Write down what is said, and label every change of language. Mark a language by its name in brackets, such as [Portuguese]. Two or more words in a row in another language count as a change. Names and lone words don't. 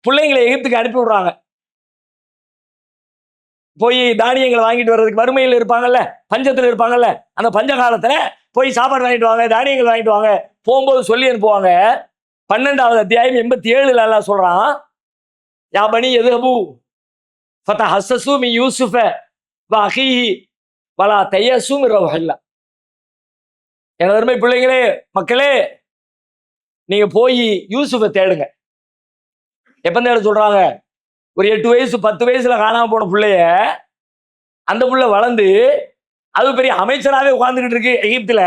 [Tamil] பிள்ளைங்களை எகிப்துக்கு அனுப்பி விடுறாங்க. போய் தானியங்களை வாங்கிட்டு வர்றதுக்கு, வறுமையில் இருப்பாங்கல்ல, பஞ்சத்தில் இருப்பாங்கல்ல, அந்த பஞ்ச காலத்துல போய் சாப்பாடு வாங்கிட்டு வாங்க, தானியங்கள் வாங்கிட்டு வாங்க, போகும்போது சொல்லி அனுப்புவாங்க. 12வது அத்தியாயம் 87 அல்லாஹ் சொல்றான், [Arabic] يا بني யذهبوا فتحسسوا من يوسف واخيه ولا تيأسوا من روح الله. [Tamil] எனது அருமை பிள்ளைங்களே, மக்களே, நீங்க போய் யூசுஃபை தேடுங்க. எப்ப தேட சொல்றாங்க? ஒரு 8 வயசு 10 வயசுல காணாம போன பிள்ளைய, அந்த புள்ள வளர்ந்து அது பெரிய அமைச்சராகவே உட்கார்ந்துகிட்டு இருக்கு எகிப்துல.